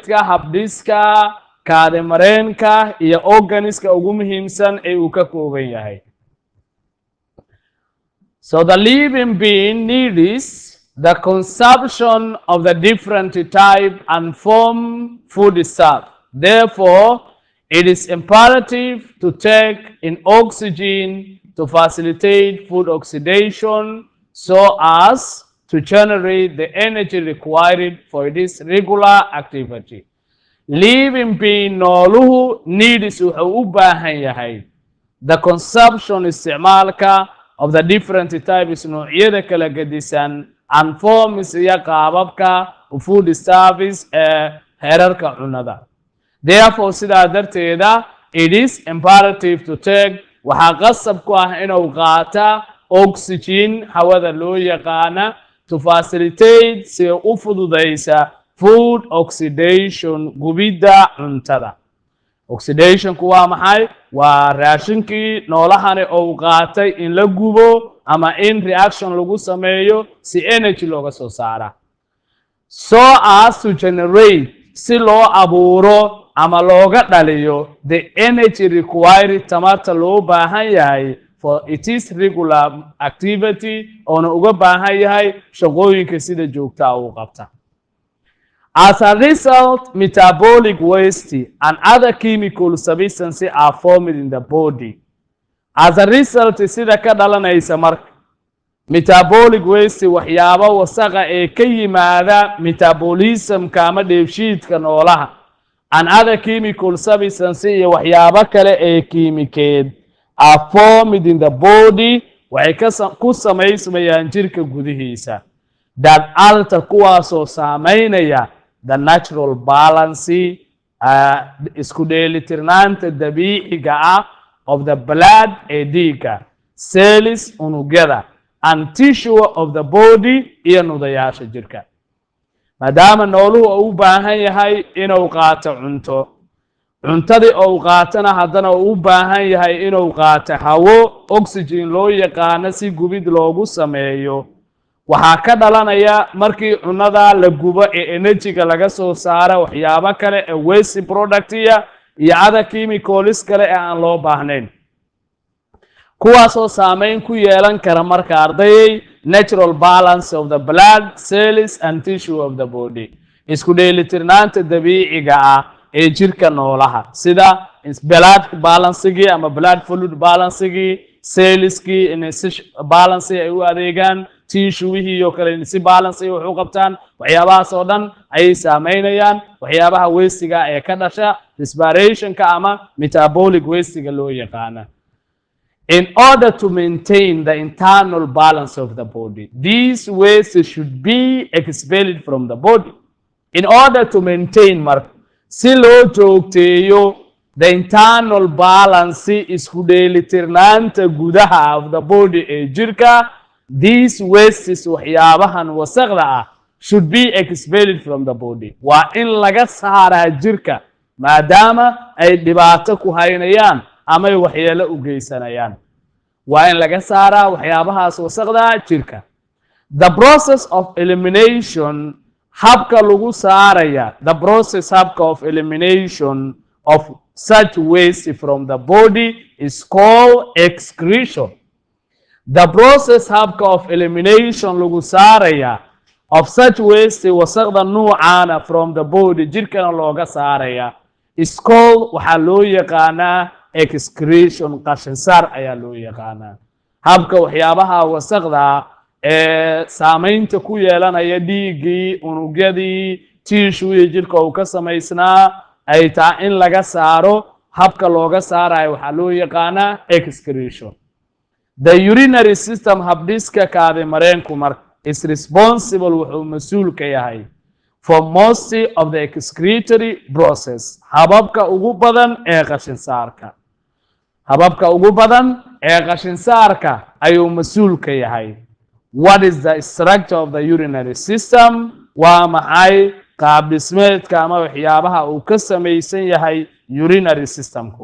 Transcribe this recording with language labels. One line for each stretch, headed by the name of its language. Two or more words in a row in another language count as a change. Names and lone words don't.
Somali: dhismeedka habdhiska kaadimareenka iyo organiska ugu muhiimsan ee uu ka kooban yahay.
English: So the living being needs the consumption of the different type and form food stuff. Therefore, it is imperative to take in oxygen to facilitate food oxidation so as to generate the energy required for this regular activity. Living being nooluhu needs
Somali: wuxuu u baahan yahay
English: the consumption isticmaalka of the different types
Somali: noocyada kala gedisan
English: and forms
Somali: iyo qaababka
English: food service
Somali: ee heerarka cunada. Therefore, sidaa darteeda,
English: it is imperative to take
Somali: waxaa qasab ku ah inuu qaata oxygen hawada loo yaqaana
English: to facilitate
Somali: si u fududaysa
English: food oxidation
Somali: gubidda cuntada. Oxidationku waa maxay? Waa raashinkii noolahani oo qaatay in la gubo ama in reaction lagu sameeyo si energy looga soo saara.
English: So as to generate
Somali: si loo abuuro ama looga dhaliyo
English: the energy required
Somali: tamarta loo baahan yahay
English: for it is regular activity
Somali: oona uga baahan yahay shaqooyinka sida joogta u qabta.
English: As a result, metabolic waste and other chemical substances are formed in the body. As a result,
Somali: sida ka dhalanaysa marka
English: metabolic waste
Somali: waxyaaba wasaqa ee ka yimaada metabolismka ama dheefshiidka noolaha
English: and other chemical substances
Somali: iyo waxyaaba kale ee kiimikeed
English: are formed in the body
Somali: waxay ku samaysmayaan jirka gudihiisa
English: that alter
Somali: kuwaasoo saameynaya
English: the natural balance
Somali: isku dheelitirnaanta dabiiciga ah
English: of the blood
Somali: ee dhiigga cells unugyada
English: and tissue of the body
Somali: iyo nudayaasha jirka. maadaama nooluhu u baahan yahay inuu qaato cunto cuntadii oo qaatana haddana u baahan yahay inuu qaato hawo oxygen loo yaqaan si gubid loogu sameeyo waxaa ka dhalanaya markii cunada la gubo ee energy-ga laga soo saaro waxyaabo kale ee
English: waste product
Somali: iyo
English: other chemicals
Somali: kale ee aan loo baahnayn kuwaasoo saameyn ku yeelan kara marka ardayay
English: natural balance of the blood cells and tissue of the body
Somali: isku dheelitirnaanta dabiiciga ah ee jirka noolaha sida
English: blood balance-gii
Somali: ama
English: blood fluid balance-gii
Somali: cellskii in balance ay u adeegaan tissue-wihii iyo kale si balance ay wax u qabtaan waxyaabahaas oo dhan ay saameynayaan waxyaabaha waste-ga ee ka dhasha respiration-ka ama
English: metabolic waste-ga
Somali: loo yaqaana.
English: In order to maintain the internal balance of the body, these wastes should be expelled from the body. In order to maintain
Somali: si loo joogteeyo
English: the internal balance
Somali: isku dheelitirnaanta gudaha
English: of the body
Somali: ee jirka,
English: these wastes
Somali: waxyaabahan wasaqda ah
English: should be expelled from the body.
Somali: Waa in laga saaraa jirka maadaama ay dhibaato ku haynayaan ama ay waxyeelo u geysanayaan. waa in laga saaraa waxyaabahaas wasaqda jirka.
English: The process of elimination
Somali: habka lagu saaraya
English: the process habka of elimination of such waste from the body is called excretion. The process
Somali: habka
English: of elimination
Somali: lagu saaraya
English: of such waste
Somali: wasaqda nuucaana
English: from the body
Somali: jirkana looga saaraya
English: is called
Somali: waxaa loo yaqaanaa excretion qashin saar ayaa loo yaqaanaa. habka waxyaabaha wasaqda ee saameynta ku yeelanaya dhiigii unugyadii tissue jirka uu ka samaysnaa ay tahay in laga saaro habka looga saarayo waxaa loo yaqaanaa excretion.
English: The urinary system
Somali: habdhiska kaadi mareenku marka
English: is responsible
Somali: wuxuu mas'uul ka yahay
English: for most of the excretory process
Somali: hababka ugu badan ee qashin saarka. hababka ugu badan ee qashin saarka ayuu mas'uul ka yahay.
English: What is the structure of the urinary system?
Somali: waa maxay qaab dhismeedka ama waxyaabaha uu ka samaysan yahay
English: urinary systemku?